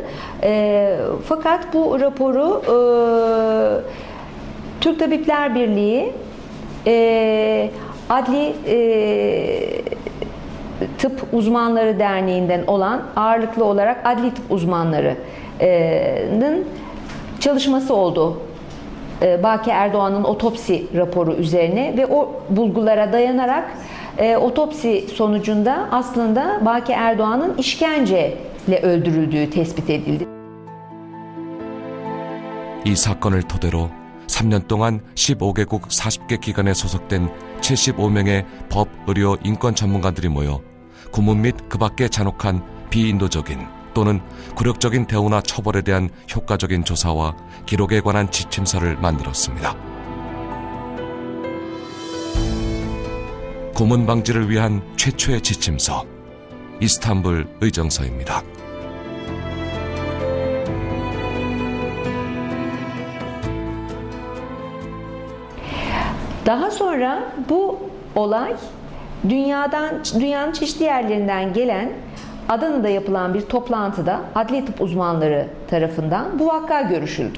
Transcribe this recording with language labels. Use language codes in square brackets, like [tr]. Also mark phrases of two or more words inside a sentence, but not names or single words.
[tr] Fakat bu raporu Türk Tabipler Birliği Adli Tıp Uzmanları Derneği'nden olan ağırlıklı olarak adli tıp uzmanlarının çalışması oldu. Baki Erdoğan'ın otopsi raporu üzerine ve o bulgulara dayanarak otopsi sonucunda aslında Baki Erdoğan'ın işkenceyle öldürüldüğü tespit edildi. [ko] 이 사건을 토대로 3년 동안 15개국 40개 기관에 소속된 75명의 법, 의료, 인권 전문가들이 모여 고문 및 그 밖의 잔혹한 비인도적인 또는 굴욕적인 대우나 처벌에 대한 효과적인 조사와 기록에 관한 지침서를 만들었습니다. 고문 방지를 위한 최초의 지침서, 이스탄불 의정서입니다. [tr] Daha sonra bu olay dünyanın çeşitli yerlerinden gelen Adana'da yapılan bir toplantıda adli tıp uzmanları tarafından bu vaka görüşüldü.